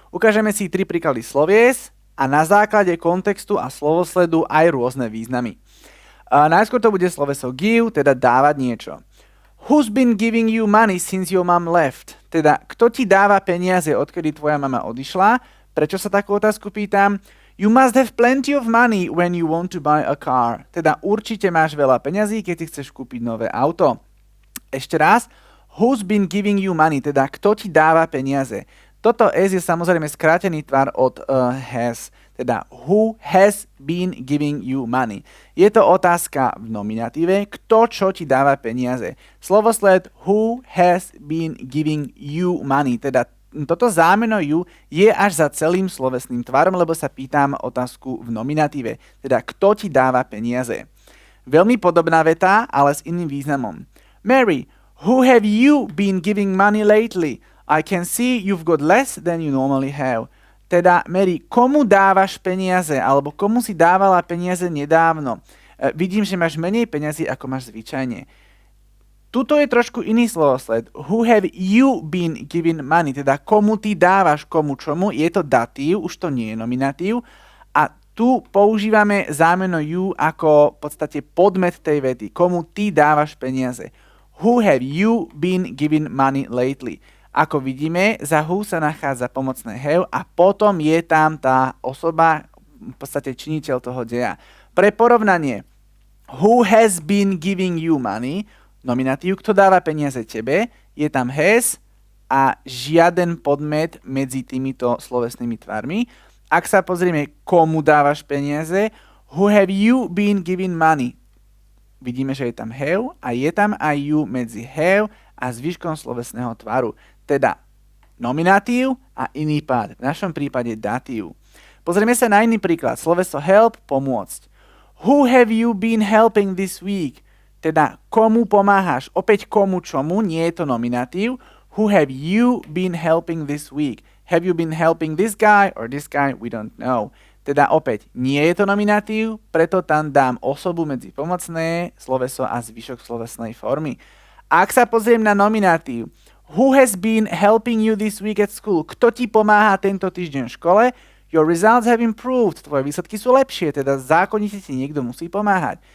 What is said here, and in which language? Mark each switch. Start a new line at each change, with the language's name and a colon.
Slovak: Ukážeme si 3 príklady slovies a na základe kontextu a slovosledu aj rôzne významy. Najskôr to bude sloveso give, teda dávať niečo.
English: Who's been giving you money since your mom left?
Slovak: Teda, kto ti dáva peniaze, odkedy tvoja mama odišla? Prečo sa takú otázku pýtam?
English: You must have plenty of money when you want to buy a car.
Slovak: Teda určite máš veľa peňazí, keď si chceš kúpiť nové auto. Ešte raz.
English: Who's been giving you money?
Slovak: Teda kto ti dáva peniaze? Toto S je samozrejme skrátený tvar od has. Teda
English: who has been giving you money.
Slovak: Je to otázka v nominatíve. Kto čo ti dáva peniaze? Slovosled
English: who has been giving you money.
Slovak: Teda toto zámeno you je až za celým slovesným tvarom, lebo sa pýtam otázku v nominatíve. Teda kto ti dáva peniaze. Veľmi podobná veta, ale s iným významom.
English: Mary, who have you been giving money lately? I can see you've got less than you normally have.
Slovak: Teda, Mary, komu dávaš peniaze? Alebo komu si dávala peniaze nedávno? Vidím, že máš menej peniazy, ako máš zvyčajne. Tuto je trošku iný slovosled.
English: Who have you been giving money?
Slovak: Teda komu ty dávaš, komu čomu. Je to datív, už to nie je nominatív. A tu používame zámeno you ako v podstate podmet tej vety. Komu ty dávaš peniaze.
English: Who have you been giving money lately?
Slovak: Ako vidíme, za who sa nachádza pomocné have a potom je tam tá osoba, v podstate činiteľ toho deja. Pre porovnanie,
English: who has been giving you money?
Slovak: Nominatív, kto dáva peniaze tebe, je tam has a žiaden podmet medzi týmito slovesnými tvarmi. Ak sa pozrieme, komu dávaš peniaze,
English: who have you been giving money?
Slovak: Vidíme, že je tam have a je tam aj you medzi have a zvyškom slovesného tvaru. Teda nominatív a iný pád. V našom prípade datív. Pozrieme sa na iný príklad. Sloveso help, pomôcť.
English: Who have you been helping this week?
Slovak: Teda, komu pomáhaš? Opäť komu čomu, nie je to nominatív.
English: Who have you been helping this week? Have you been helping this guy or this guy? We don't know.
Slovak: Teda opäť, nie je to nominatív, preto tam dám osobu medzi pomocné, sloveso a zvyšok slovesnej formy. Ak sa pozriem na nominatív,
English: who has been helping you this week at school?
Slovak: Kto ti pomáha tento týždeň v škole?
English: Your results have improved.
Slovak: Tvoje výsledky sú lepšie, teda zákonite ti niekto musí pomáhať.